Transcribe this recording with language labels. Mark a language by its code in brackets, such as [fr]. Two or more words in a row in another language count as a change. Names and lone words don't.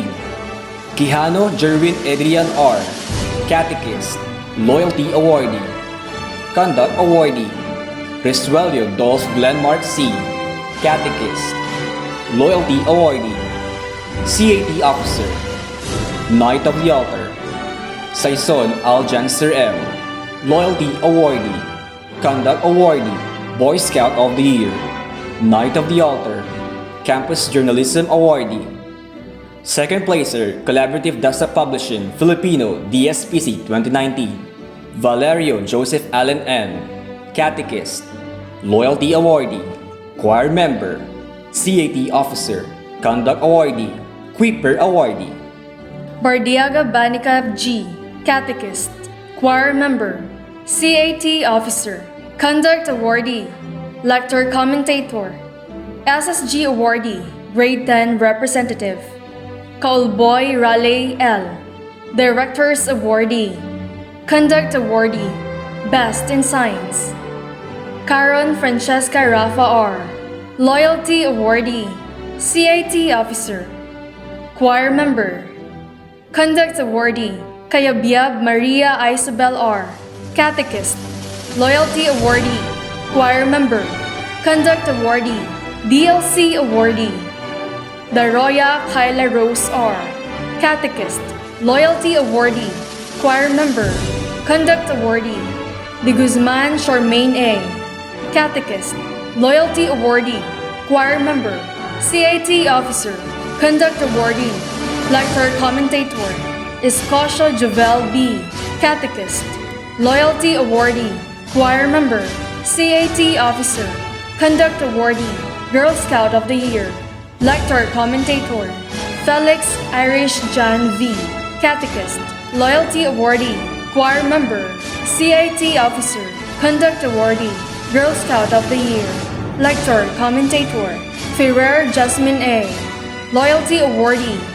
[en] Quijano Jerwin Adrian R., Catechist, Loyalty Awardee, Conduct Awardee, Resuelio Dolph Glenmark C., Catechist, Loyalty Awardee, CAT Officer, Knight of the Altar. Saison Aljanser M., Loyalty Awardee, Conduct Awardee, Boy Scout of the Year, Knight of the Altar, Campus Journalism Awardee. Second Placer Collaborative Dasa Publishing, Filipino, DSPC 2019. Valerio Joseph Allen M., Catechist, Loyalty Awardee, Choir Member, CAT Officer, Conduct Awardee, Quipper Awardee. Bardiaga Banicab G., Catechist, Choir Member, CAT Officer, Conduct Awardee, Lector Commentator, SSG Awardee, Grade 10 Representative, Kaulboy Raleigh L., Directors Awardee, Conduct Awardee, Best in Science, Caron Francesca Rafa R., Loyalty Awardee, CAT Officer, Choir Member, Conduct Awardee, Kayabyab Maria Isabel R., Catechist, Loyalty Awardee, Choir Member, Conduct Awardee, DLC Awardee, Daroya Kyla Rose R., Catechist, Loyalty Awardee, Choir Member, Conduct Awardee, De Guzman Charmaine A., Catechist, Loyalty Awardee, Choir Member, CAT Officer, Conduct Awardee, Lector Commentator, Escocia Jovel B., Catechist, Loyalty Awardee, Choir Member, CAT Officer, Conduct Awardee, Girl Scout of the Year, Lector Commentator, Felix Irish John V., Catechist, Loyalty Awardee, Choir Member, CAT Officer, Conduct Awardee, Girl Scout of the Year, Lector Commentator, Ferrer Jasmine A., Loyalty Awardee,